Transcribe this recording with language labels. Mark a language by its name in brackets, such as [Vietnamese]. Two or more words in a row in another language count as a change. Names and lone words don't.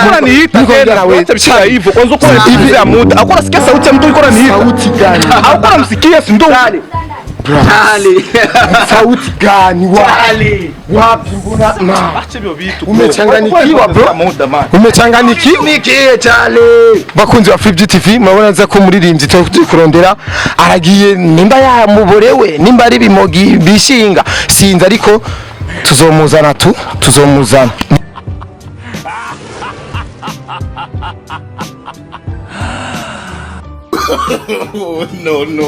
[Swahili] ananiita tena wewe. Acha hivyo. Kwanza uko unanipigia muda. Hakuna nasikia sauti ya mtu yuko ananiita. Sauti gani? Hakuna namsikia si ndo. Chali. Sauti gani? Chali. Wapi mbona? Acha hivyo vitu. Umechanganyikiwa bro. Umechanganyikiwa. Nikie Chali. [Rundi] Bakunzi wa 50 TV murabona nza ko muririmbyi turi kurondera aragiye nimba ya muborewe nimba ari bimogi bishinga sinza ariko tuzomuzana. [English] No.